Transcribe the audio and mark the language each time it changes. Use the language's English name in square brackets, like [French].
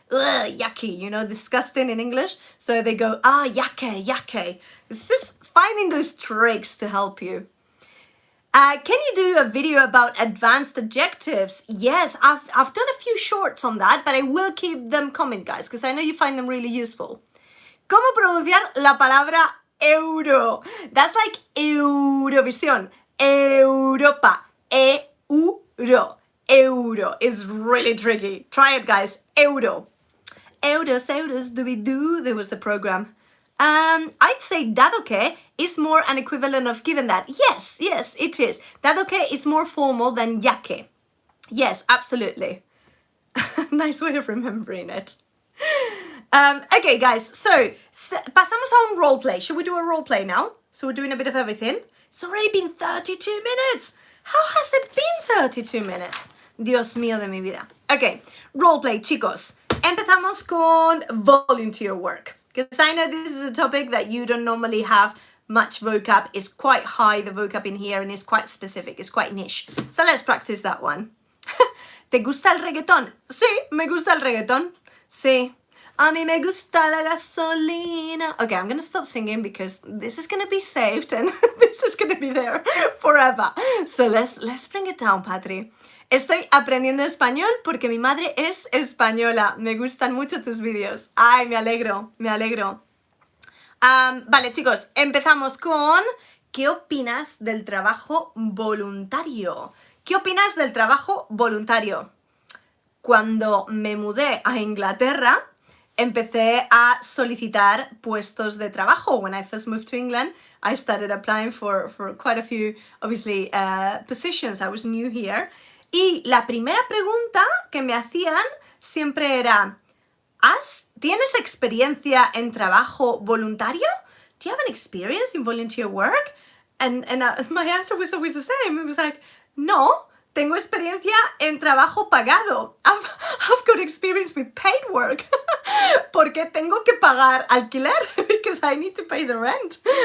[English] Ugh, yucky, you know, disgusting in English. So they go, [Spanish] ya que. [English] It's just finding those tricks to help you. Can you do a video about advanced adjectives? Yes, I've done a few shorts on that, but I will keep them coming, guys, because I know you find them really useful. [Spanish] ¿Cómo pronunciar la palabra euro? [English] That's like Eurovisión. Europa. Euro. Euro. It's really tricky. Try it, guys. Euro. Euros, doobie-doo. There was the program. I'd say dado que is more an equivalent of given that. Yes, it is. Dado que is more formal than ya que. Yes, absolutely. Nice way of remembering it. Okay, guys, so [Spanish] pasamos a un [English] role play. Should we do a role play now? So we're doing a bit of everything. It's already been 32 minutes. How has it been 32 minutes? [Spanish] Dios mío de mi vida. [English] Okay, role play, chicos. [Spanish] Empezamos con [English] volunteer work. Because I know this is a topic that you don't normally have much vocab. It's quite high, the vocab in here, and it's quite specific. It's quite niche. So let's practice that one. [Spanish] ¿Te gusta el reggaetón? Sí, me gusta el reggaetón. Sí. A mí me gusta la gasolina. [English] Okay, I'm going to stop singing because this is going to be saved and this is going to be there forever. So let's bring it down, Patry. [Spanish] Estoy aprendiendo español porque mi madre es española. Me gustan mucho tus vídeos. Ay, me alegro. Vale, chicos, empezamos con ¿qué opinas del trabajo voluntario? ¿Qué opinas del trabajo voluntario? Cuando me mudé a Inglaterra, empecé a solicitar puestos de trabajo. [English] When I first moved to England, I started applying for quite a few, obviously, positions. I was new here. [Spanish] Y la primera pregunta que me hacían siempre era, ¿tienes experiencia en trabajo voluntario? [English] Do you have an experience in volunteer work? And my answer was always the same. It was like, [Spanish] no, tengo experiencia en trabajo pagado. [English] I've got experience with paid work. [Spanish] Porque tengo que pagar alquiler [English] because I need to pay the rent.